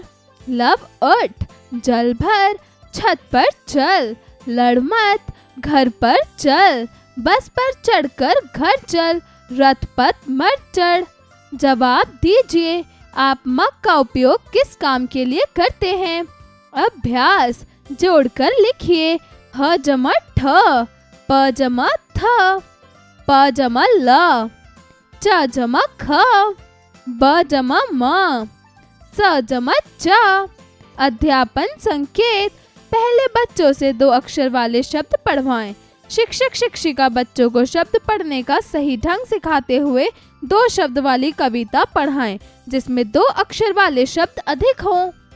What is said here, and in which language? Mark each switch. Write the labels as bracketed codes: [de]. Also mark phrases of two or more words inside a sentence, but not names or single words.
[hi] लव उठ, जल भर, छत पर चल, लड़ मत, घर पर चल, बस पर चढ़कर घर चल, रथ पर मत चढ़। जवाब दीजिए, आप मग का उपयोग किस काम के लिए करते हैं। अभ्यास जोड़कर लिखिए। ह जमा ठ, प जमा थ, प जमा ल, च जमा ख, ब जमा म, स जमा च। अध्यापन संकेत। पहले बच्चों से 2 अक्षर वाले शब्द पढ़वाएं। शिक्षक शिक्षिका बच्चों को शब्द पढ़ने का सही ढंग सिखाते हुए 2 शब्द वाली कविता पढ़ाएं, जिसमें 2 अक्षर वाले शब्द अधिक हों।